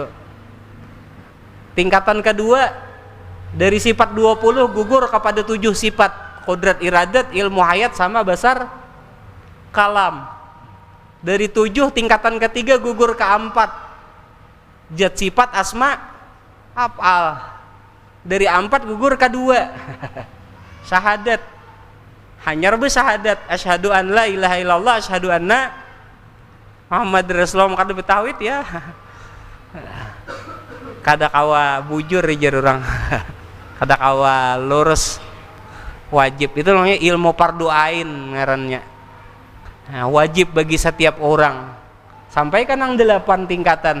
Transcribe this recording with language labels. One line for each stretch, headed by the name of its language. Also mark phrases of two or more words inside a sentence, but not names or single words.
Indonesian: Tingkatan kedua dari sifat 20 gugur kepada 7 sifat, qudrat, iradat, ilmu hayat sama basar kalam. Dari 7 tingkatan ketiga gugur ke 4, Zat sifat asma af'al. Dari 4 gugur ke 2. Syahadat.
Banjar: Hanyar be syahadat.
Arabic: أشهد أن لا إله إلا الله، أشهد أن محمد رسول الله,
Banjar: kada betawit ya. Kada kawa bujur jar orang. Kada kawa lurus.
Indonesian: Wajib itu namanya ilmu fardu ain ngarannya. Nah, wajib bagi setiap orang. Sampai kan yang 8 tingkatan.